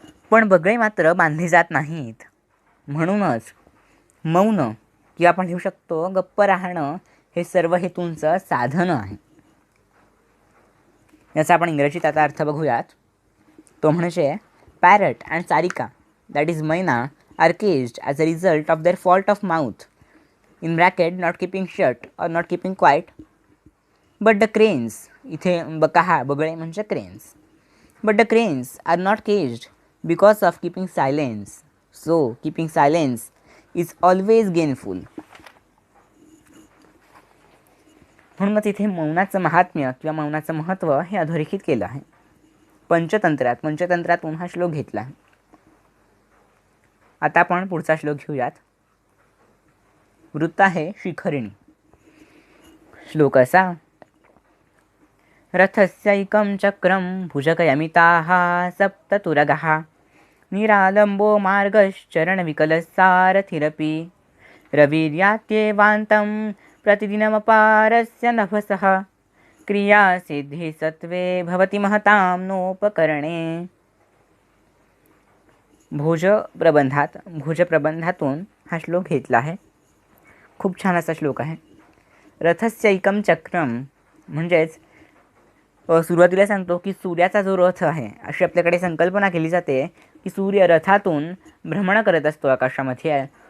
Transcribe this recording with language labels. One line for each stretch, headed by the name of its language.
Marathi: पण बगळे मात्र बांधले जात नाहीत. म्हणूनच मौन किंवा आपण घेऊ शकतो गप्प राहणं हे सर्व हेतूंचं साधन आहे. याचा आपण इंग्रजीत आता अर्थ बघूयात. तो म्हणजे
English: Parrot and सारिका, that is myna, are caged as a result of their fault of mouth, in bracket not keeping shut or not keeping quiet. But the cranes,
Marathi: इथे बका बगळे म्हणजे
English: cranes, but the cranes are not caged because of keeping silence. So keeping silence is always gainful.
Marathi: म्हणूनच इथे मौनाचं महात्म्य किंवा मौनाचं महत्त्व हे अधोरेखित केलं आहे पंचतंत्रातून हा श्लोक घेतला आहे. आता आपण पुढचा श्लोक घेऊयात. वृत्त आहे शिखरिणी.
Sanskrit: श्लोक असा: रथस्यैकं चक्रं भुजगयमिताः सप्ततुरगः निरालम्बो मार्गश्चरणविकलसारथिरपि रविर्यात्येवान्तं प्रतिदिनमपारस्य नभसः क्रियासिद्धि सत्त्वे भवति महतां नोपकरणे.
Marathi: भोजप्रबंधातून हा श्लोक घेतला आहे. खूप छान असा श्लोक आहे.
Sanskrit: रथस्यैकं चक्रम
Marathi: म्हणजेच सुरुवातीला सांगतो की सूर्याचा जो रथ आहे अशी आपल्याकडे संकल्पना केली जाते की सूर्य रथातून भ्रमण करत असतो आकाशामध्ये.